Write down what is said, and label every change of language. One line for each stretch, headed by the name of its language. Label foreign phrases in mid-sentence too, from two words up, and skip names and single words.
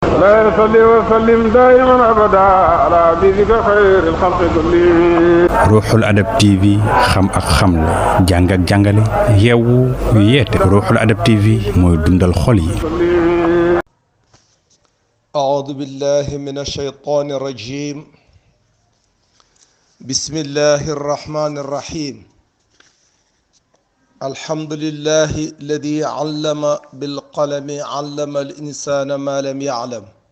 Arabic: لا يصلي وسلم دائما أبدا على حبيبك خير الخلق كلهم.
Wolof: Ruuxul Adab TV xam ak xamle jàng ak jàngale yeewu yeete Ruuxul Adab TV mooy dundal xol yi.
Arabic: أعوذ بالله من الشيطان الرجيم. بسم الله الرحمن الرحيم. الحمد لله الذي علم بالقلم علم الإنسان ما لم يعلم.